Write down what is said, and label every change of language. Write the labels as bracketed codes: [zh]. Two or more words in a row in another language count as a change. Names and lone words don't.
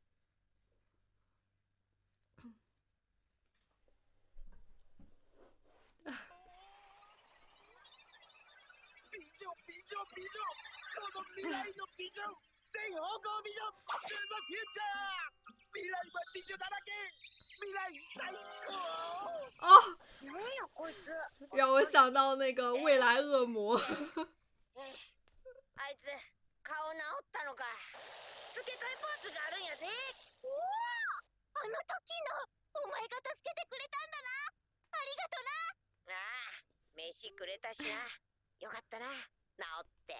[ja] ビジョンこの未来のビジョン全方向ビジョンシューズフューチャー未来はビジョンだらけ未来最高哦，何やこいつ。 [zh] 让我想到那个未来恶魔。 [ja] あいつ顔治ったのか。付け替えパーツがあるんやぜ。おお、あの時のお前が助けてくれたんだな。ありがとな。ああ、飯くれたしな。よかったな、治って。